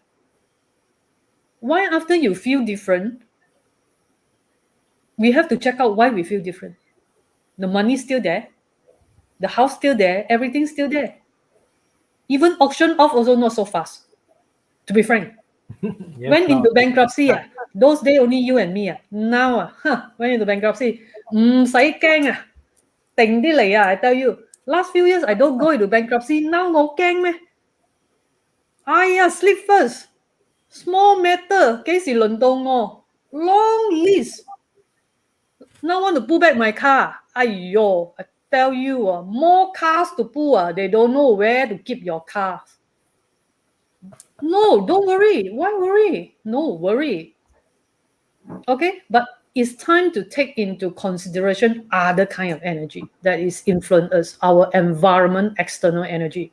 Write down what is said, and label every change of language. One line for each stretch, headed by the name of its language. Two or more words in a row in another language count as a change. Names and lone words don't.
English: Why after you feel different, we have to check out why we feel different. The money's still there, the house still there, everything's still there. Even auction off also not so fast, to be frank. Yes, Went now into bankruptcy, those days only you and me. Now, went into bankruptcy.
Cantonese: 唔使驚啊，定啲嚟啊
English: I tell you, last few years I don't go into bankruptcy. Now
Cantonese: 我驚咩？哎呀
English: sleep first, small matter
Cantonese: 幾時輪到我
English: long list. Now want to pull back my car. 哎喲 I tell you, more cars to pull, they don't know where to keep your cars. No, don't worry. Why worry? No, worry. Okay, but it's time to take into consideration other kind of energy that is influence us, our environment, external energy.